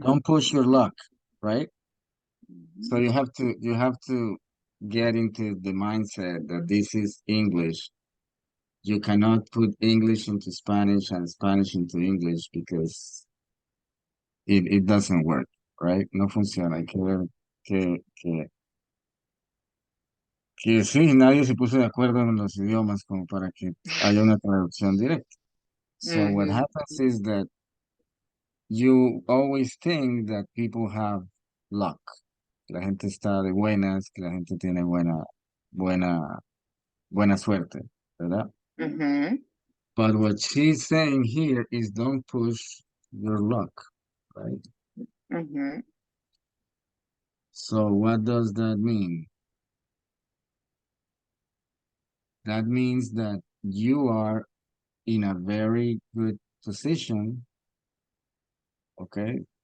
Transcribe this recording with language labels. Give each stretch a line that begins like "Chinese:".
English: Don't push your luck, right? So mhm, you have to get into the mindset that this is English. You cannot put English into Spanish and Spanish into English because it doesn't work, right?
Spanish: No funciona. Hay que ver que sí, nadie se puso de acuerdo en los idiomas como para que haya una traducción directa.
English: So what mhm, happens is that you always think that people have luck.
Spanish: La gente está de buenas, que la gente tiene buena, buena suerte, ¿verdad? mhm,
English: But what she's saying here is don't push your luck, right? mhm, So what does that mean? That means that you are in a very good position, okay?